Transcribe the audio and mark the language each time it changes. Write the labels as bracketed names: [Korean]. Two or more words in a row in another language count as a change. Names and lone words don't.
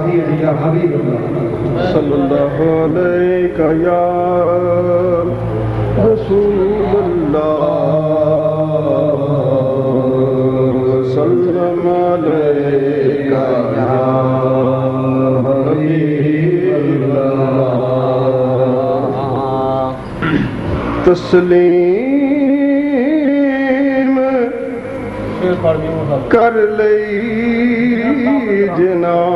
[Arabic] يا حبيب الله صلى الله عليك يا رسول الله سلام عليك يا حبيب [Punjabi] اللہ تسلیم کر لئی جناں